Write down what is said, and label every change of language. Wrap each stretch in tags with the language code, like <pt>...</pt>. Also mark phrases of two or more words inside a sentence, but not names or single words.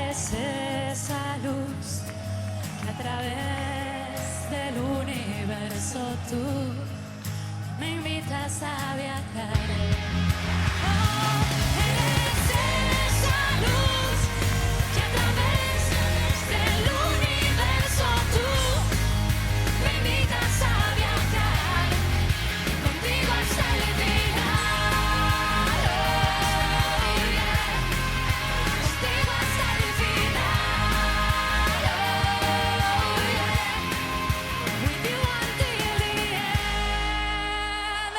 <es>esa luz que a través del universo tú me invitas a viajar. Oh, eres esa luz que a través del universo tú me invitas a viajar contigo hasta el final.</es> <en>Oh, yeah.</en> <es>Contigo hasta el final.</es> <en>Oh, yeah. With you until the end.</en>